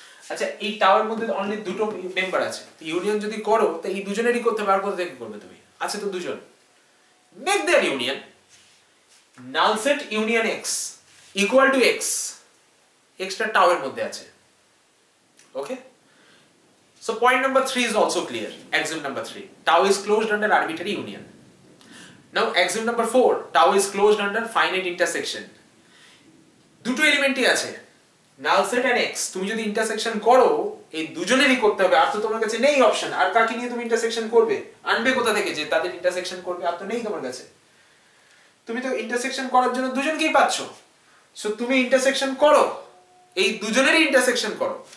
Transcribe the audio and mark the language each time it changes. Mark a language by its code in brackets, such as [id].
[bn] আচ্ছা, এই টাওয়ার মধ্যে অনলি দুটো মেম্বার আছে, তো ইউনিয়ন যদি করো তো এই দুজনেরই করতে পারবো। দেখে করবে তুমি, আছে তো দুজন, make their union. Null set union x equal to x, extra tower মধ্যে আছে। [en] Okay, so point number 3 is also clear. Axiom number 3, tau is closed under arbitrary union. Now axiom number 4, tau is closed under finite intersection. [bn] দুটো এলিমেন্টই আছে, null set and x. তুমি যদি intersection করো, এই দুজনেরই করতে হবে। আর তো তোমার কাছে নেই অপশন, আর কাকে নিয়ে তুমি ইন্টারসেকশন করবে? আনবে কোথা থেকে যে তাদের ইন্টারসেকশন করবে? আর তো নেই তোমার কাছে। তুমি তো ইন্টারসেকশন করার জন্য দুজনকেই পাচ্ছো। সো তুমি ইন্টারসেকশন করো, এই দুজনেরই ইন্টারসেকশন করো।